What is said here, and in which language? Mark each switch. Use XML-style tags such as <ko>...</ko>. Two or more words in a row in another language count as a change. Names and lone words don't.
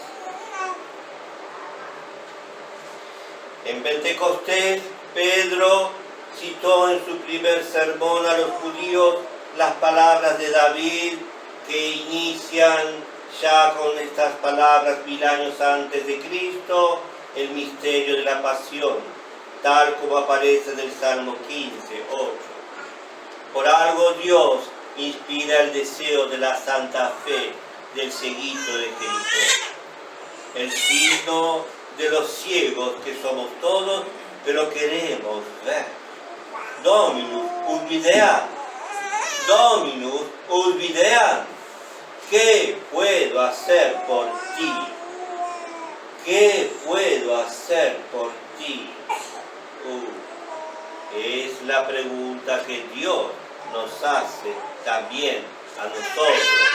<es>En Pentecostés, Pedro citó en su primer sermón a los judíos las palabras de David, que inician ya con estas palabras 1000 años antes de Cristo, el misterio de la pasión, tal como aparece en el Salmo 15:8. Por algo Dios inspira el deseo de la santa fe del cieguito de Jericó, el signo de los ciegos que somos todos, pero queremos ver.</es> <la>Dominus ut videam, Dominus ut videam.</la> <es>¿Qué puedo hacer por ti? ¿Qué puedo hacer por ti? Es la pregunta que Dios nos hace también a nosotros.</es>